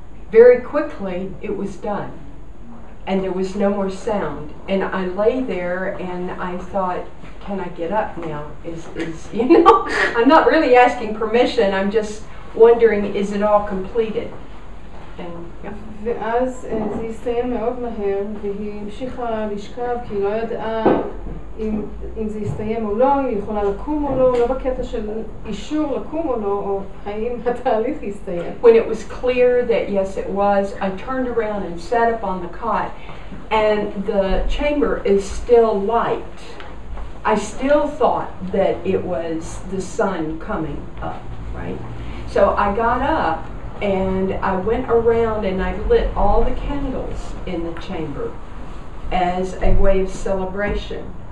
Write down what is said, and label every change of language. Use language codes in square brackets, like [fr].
[en] Very quickly it was done. And there was no more sound. And I lay there and I thought, can I get up now? Is you know, I'm not really asking permission, I'm just wondering, is it all completed? And, yeah. [he] ואז זה הסתיים מאוד מהר, והיא המשיכה לשכב כי היא לא ידעה אם זה יסתיים או לא, אם היא יכולה לקום או לא, לא בקטע של אישור לקום או לא, או האם התהליך יסתיים. [en] When it was clear that yes it was, I turned around and sat up on the cot, and the chamber is still light. I still thought that it was the sun coming up, right? So I got up and I went around and I lit all the candles in the chamber as a way of celebration.